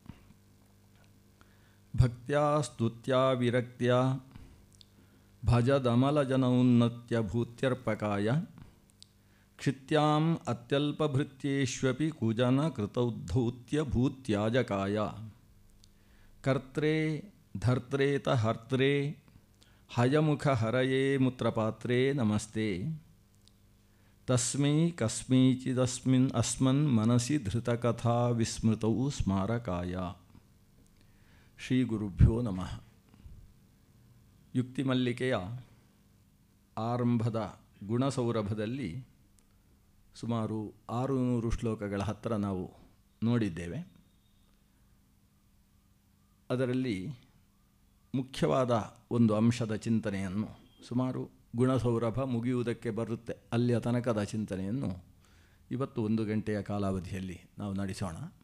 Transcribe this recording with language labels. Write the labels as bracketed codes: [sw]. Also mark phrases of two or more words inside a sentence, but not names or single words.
[sa] ಭಕ್ತ್ಯಾ ಸ್ತುತ್ಯಾ ವಿರಕ್ತ್ಯಾ ಭಜದಮಲಜನೌನ್ನತ್ಯ ಭೂತ್ಯರ್ಪಕಾಯ ಕ್ಷಿತ್ಯಾಂ ಅತ್ಯಲ್ಪಭೃತ್ಯೇಷ್ವಪಿ ಕುಜನ ಕೃತೌದ್ಧೌತ್ಯ ಭೂತ್ಯಾಜಕಾಯ ಕರ್ತ್ರೇ ಧರ್ತ್ರೇತ ಹರ್ತ್ರೇ ಹಯಮುಖ ಹರಯೇ ಮುತ್ರಪಾತ್ರೇ ನಮಸ್ತೆ ತಸ್ಮೈ ಕಸ್ಮೈಚಿದಸ್ಮಿನ್ ಅಸ್ಮನ್ ಮನಸಿ ಧೃತಕಥಾ ವಿಸ್ಮೃತೌ ಸ್ಮಾರಕಾಯ. ಶ್ರೀ ಗುರುಭ್ಯೋ ನಮಃ. [kn] ಯುಕ್ತಿಮಲ್ಲಿಕೆಯ ಆರಂಭದ ಗುಣಸೌರಭದಲ್ಲಿ ಸುಮಾರು 600 ಶ್ಲೋಕಗಳ ಹತ್ತಿರ ನಾವು ನೋಡಿದ್ದೇವೆ. ಅದರಲ್ಲಿ ಮುಖ್ಯವಾದ ಒಂದು ಅಂಶದ ಚಿಂತನೆಯನ್ನು, ಸುಮಾರು ಗುಣಸೌರಭ ಮುಗಿಯುವುದಕ್ಕೆ ಬರುತ್ತೆ ಅಲ್ಲಿಯ ತನಕದ ಚಿಂತನೆಯನ್ನು ಇವತ್ತು 1 ಗಂಟೆಯ ಕಾಲಾವಧಿಯಲ್ಲಿ ನಾವು ನಡೆಸೋಣ.